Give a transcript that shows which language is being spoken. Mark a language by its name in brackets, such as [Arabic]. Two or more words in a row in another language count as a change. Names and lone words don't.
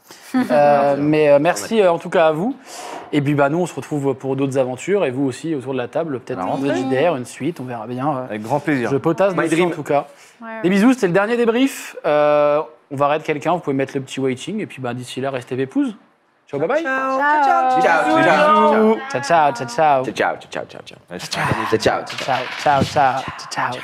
[French] Mais merci en tout cas à vous. Et puis nous, on se retrouve pour d'autres aventures. Et vous aussi autour de la table. Peut-être un JDR, une suite. On verra bien. Avec grand plaisir. Je potasse dessus en tout cas. Des bisous, c'était le dernier débrief. On va raid quelqu'un. Vous pouvez mettre le petit waiting. Et puis d'ici là, restez pépouze. Ciao, [English] bye bye. [French] Ciao. Ciao, ciao, ciao, ciao. Ciao, ciao, ciao, ciao. Ciao, ciao, ciao, ciao.